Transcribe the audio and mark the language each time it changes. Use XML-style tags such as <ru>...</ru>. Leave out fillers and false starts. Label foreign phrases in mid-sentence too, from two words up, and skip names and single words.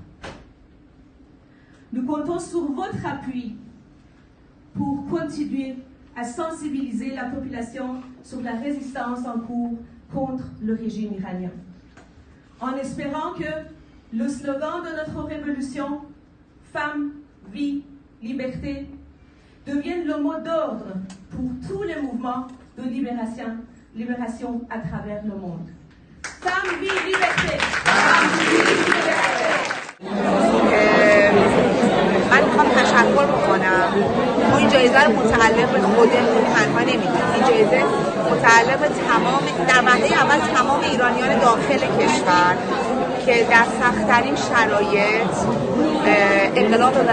<fr>Nous comptons sur votre appui pour continuer à sensibiliser la population sur la résistance en cours contre le régime iranien, en espérant que le slogan de notre révolution « Femmes, vie, liberté » devienne le mot d'ordre pour tous les mouvements de libération à travers le monde. Femmes, vie, liberté!</fr> <fa>من میخوام تشکر بکنم. ما این جایزه رو متعلق به خودمون تنها نمیدیم. این جایزه متعلق به در وهله اول تمام ایرانیان داخل کشور که در سخت‌ترین شرایط انقلاب رو</fa>